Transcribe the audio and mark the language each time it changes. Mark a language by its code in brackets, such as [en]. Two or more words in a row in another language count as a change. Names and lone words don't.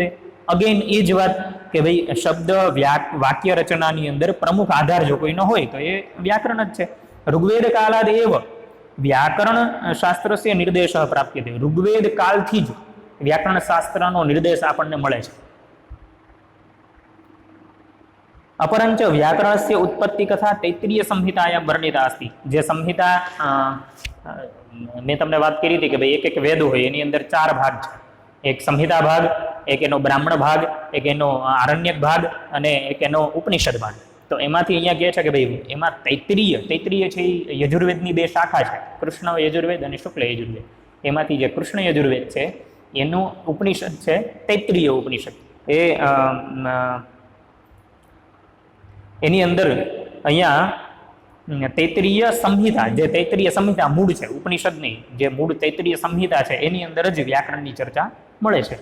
[gu] અગેન એ જ વાત કે ભાઈ શબ્દ વાક્ય રચનાની અંદર પ્રમુખ આધાર જો કોઈનો હોય તો એ વ્યાકરણ જ છે. [sa] ऋग्वेद कालाद एव व्याकरण शास्त्रस्य निर्देश प्राप्यते, [gu] ઋગ્વેદ કાલથી જ વ્યાકરણ શાસ્ત્રનો નિર્દેશ આપણને મળે છે. [sa] अपरंच व्याकरणस्य उत्पत्ति कथा तैत्तिरीय संहितायां वर्णिता अस्ति. [gu] જે સંહિતા મેં તમને વાત કરી થી કે ભાઈ એક એક વેદ હોય એની અંદર 4 ભાગ છે. એક સંહિતા ભાગ, એક એનો બ્રાહ્મણ ભાગ, એક એનો આરણ્યક ભાગ અને એક એનો ઉપનિષદ ભાગ. તો એમાંથી અહીંયા કહે છે કે ભાઈ એમાં તૈત્તિરીય છે એ યજુર્વેદની 2 શાખા છે, કૃષ્ણ યજુર્વેદ અને શુક્લ યજુર્વેદ. એમાંથી જે કૃષ્ણ યજુર્વેદ છે એનું ઉપનિષદ છે તૈત્તિરીય ઉપનિષદ. એ એની અંદર અહીંયા તૈત્તિરીય સંહિતા, જે તૈત્તિરીય સંહિતા મૂળ છે ઉપનિષદની, જે મૂળ તૈત્તિરીય સંહિતા છે એની અંદર જ વ્યાકરણની ચર્ચા મળે છે.